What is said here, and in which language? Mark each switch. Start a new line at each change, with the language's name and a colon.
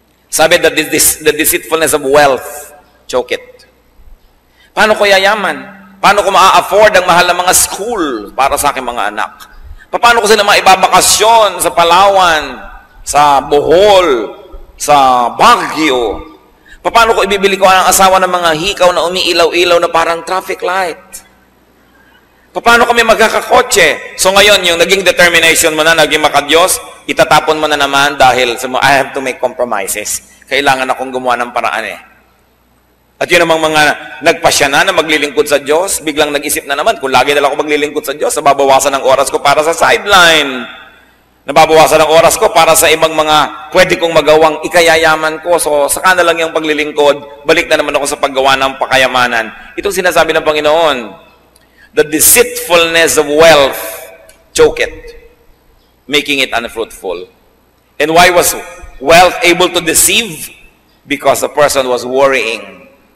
English: Sabi that the deceitfulness of wealth, choke it.
Filipino: Paano ko yayaman? Paano ko maa-afford ang mahal na mga school para sa aking mga anak? Paano ko sila maibabakasyon sa Palawan, sa Bohol, sa Baguio? Paano ko ibibili ko ang asawa ng mga hikaw na umiilaw-ilaw na parang traffic light? Paano kami magkakakotse? So ngayon, yung naging determination mo na, naging makadiyos, itatapon mo na naman dahil
English: I have to make compromises.
Filipino: Kailangan akong gumawa ng paraan eh. At yun namang mga nagpasya na maglilingkod sa Diyos, biglang nag-isip na naman, kung lagi na lang ako maglilingkod sa Diyos, nababawasan ng oras ko para sa sideline. Nababawasan ng oras ko para sa ibang mga pwede kong magawang ikayayaman ko. So, saka na lang yung paglilingkod, balik na naman ako sa paggawa ng pakayamanan. Itong sinasabi ng Panginoon,
English: the deceitfulness of wealth, choke it, making it unfruitful. And why was wealth able to deceive? Because the person was worrying.